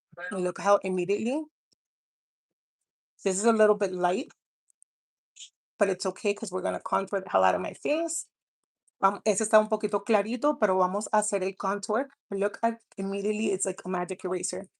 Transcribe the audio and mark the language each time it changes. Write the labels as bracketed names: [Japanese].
[English] And look how immediately, this is a little bit light, but it's okay because we're gonna contour the hell out of my face. [Spanish] Ese está un poquito clarito, pero vamos a hacer el contour. [English] Look at immediately, it's like a magic eraser.